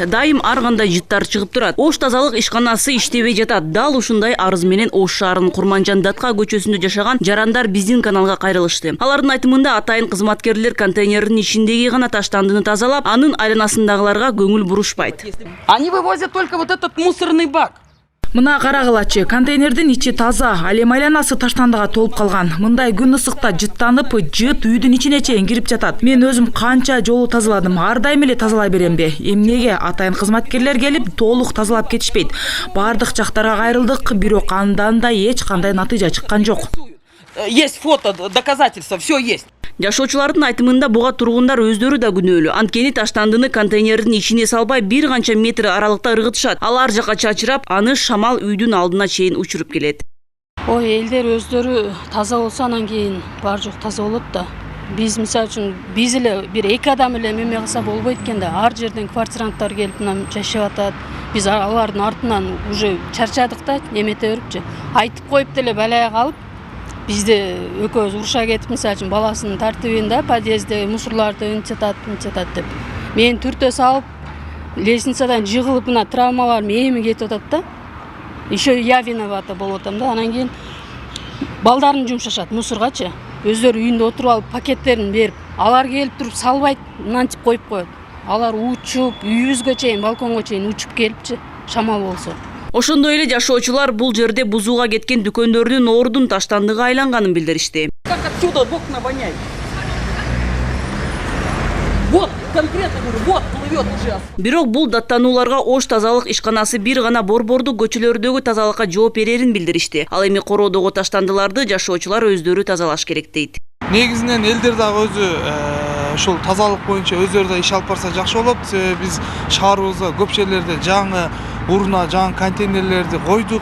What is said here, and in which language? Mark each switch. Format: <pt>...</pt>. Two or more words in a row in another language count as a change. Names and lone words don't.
<ky>Дайым ар кандай жыттар чыгып турат. Ош тазалык ишканасы иштебей жатат. Дал ушундай арыз менен Ош шаарынын Курманжан Датка көчөсүндө жашаган жарандар биздин каналга кайрылышты. Алардын айтымында атайын кызматкерлер контейнердин ичиндеги гана таштандыны тазалап, анын айланасындагыларга көңүл бурушпайт.</ky> <ru>Они вывозят только вот этот мусорный бак.</ru> <ky>Мына карагылачы, контейнердин ичи таза, ал эми айланасы таштандыга толуп калган. Мындай күн ысыкта жыттанып, жыт үйдүн ичине чейин кирип жатат. Мен өзүм канча жолу тазаладым, ар дайым эле тазалай беремби? Эмнеге атайын кызматкерлер келип толук тазалап кетишпейт? Бардык жактарга кайрылдык, бирок андан да эч кандай натыйжа чыккан жок.</ky> <ru>Есть фото, доказательства, все есть.</ru> <ky>Жашоочулардын айтымында буга тургундар өздөрү да күнөөлүү. Анткени таштандыны контейнердин ичине салбай бир канча метр аралыкта ыргытышат. Ал ар жака чачырап, аны шамал үйдүн алдына чейин учуруп келет. Ой, элдер өздөрү таза болсо анан кийин бар жок таза болот да. Биз мисалы үчүн биз эле бир эки адам эле эме кылса болбойт экен да. Ар жерден квартиранттар келип мына жашап атат. Биз алардын артынан уже чарчадык да, эмете берипчи. Айтып коюп деле балая калып, бизде экөөбүз уруша кетип, мисалы үчүн баласынын тартибинде подъездде мусорларды ынчатат деп. Мен түртө салып, лестницадан жыгылып, мына травмаларым эми кетип атат да.</ky> <ru>Еще я виновата</ru> <ky>болуп атам да. Анан кийин балдарын жумшашат мусоргачы. Өздөрү үйүндө отуруп алып пакеттерин берип, алар келип туруп салбайт, мынантип коюп коет. Алар учуп, үйүбүзгө чейин, балконго чейин учуп келипчи, шамал болсо. Ошондой эле жашоочулар бул жерде бузууга кеткен дүкөндөрдүн ордун таштандыга айланганын билдиришти.</ky> <ru>Как отсюда окна воняют? Вот, конкретно говорю, вот плывет уже.</ru> <ky>Бирок бул даттанууларга Ош тазалык ишканасы бир гана борбордук көчөлөрдөгү тазалыкка жооп берерин билдиришти. Ал эми короодогу таштандыларды жашоочулар өздөрү тазалаш керек дейт. Негизинен элдер дагы өзү ушул тазалык боюнча өздөрү да иш алып барса жакшы болот. Биз шаарыбызда көп жерлерде жаңы урна, жаңы контейнерлерди койдук.</ky>